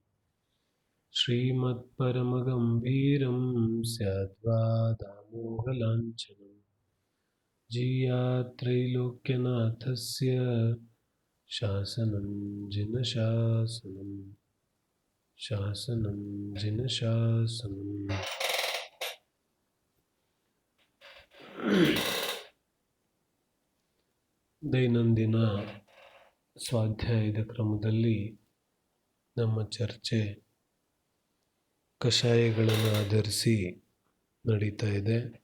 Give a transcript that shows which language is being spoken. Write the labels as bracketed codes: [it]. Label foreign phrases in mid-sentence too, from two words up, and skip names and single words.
[sa] श्रीमत्परमगम्भीरं स्याद्वा दामोहलाञ्छनम् जीयात्रैलोक्यनाथस्य शासनं जिनशासनं शासनं जिनशासनम् [kn] ದೈನಂದಿನ ಸ್ವಾಧ್ಯಾಯದ ಕ್ರಮದಲ್ಲಿ ನಮ್ಮ ಚರ್ಚೆ ಕಷಾಯಗಳನ್ನು ಆಧರಿಸಿ ನಡೀತಾ ಇದೆ.